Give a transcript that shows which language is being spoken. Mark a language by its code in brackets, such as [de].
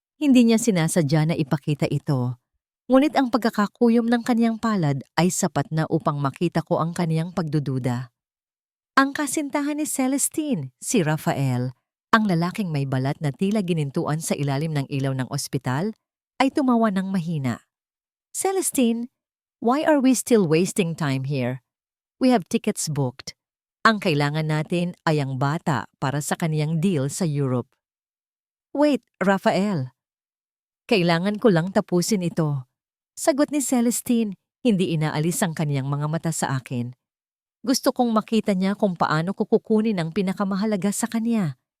[tl] Hindi niya sinasadya na ipakita ito. Ngunit ang pagkakakuyom ng kanyang palad ay sapat na upang makita ko ang kanyang pagdududa. Ang kasintahan ni Celestine, si Rafael, ang lalaking may balat na tila ginintuan sa ilalim ng ilaw ng ospital, ay tumawa ng mahina. [en] "Celestine, why are we still wasting time here? We have tickets booked. [tl] Ang kailangan natin ay ang bata para sa kaniyang deal sa Europe." "Wait, Rafael. Kailangan ko lang tapusin ito." Sagot ni Celestine, hindi inaalis ang kaniyang mga mata sa akin. Gusto kong makita niya kung paano ko kukunin ang pinakamahalaga sa kanya.